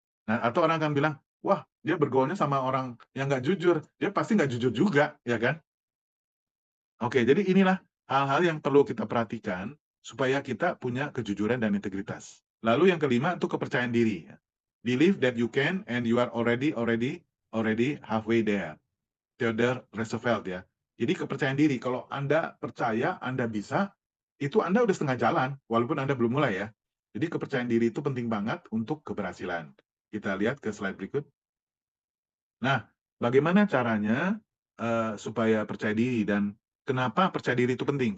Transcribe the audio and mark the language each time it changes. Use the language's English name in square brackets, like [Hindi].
[Indonesian] Nah, atau orang akan bilang, "Wah, dia bergaulnya sama orang yang nggak jujur, dia pasti nggak jujur juga," ya kan? Oke, jadi inilah hal-hal yang perlu kita perhatikan supaya kita punya kejujuran dan integritas. Lalu yang kelima itu kepercayaan diri ya. [English] Believe that you can and you are already halfway there. [Indonesian] Theodore Roosevelt ya. Jadi kepercayaan diri, kalau Anda percaya Anda bisa, itu Anda udah setengah jalan, walaupun Anda belum mulai ya. Jadi kepercayaan diri itu penting banget untuk keberhasilan. Kita lihat ke slide berikut. Nah, bagaimana caranya, supaya percaya diri dan kenapa percaya diri itu penting?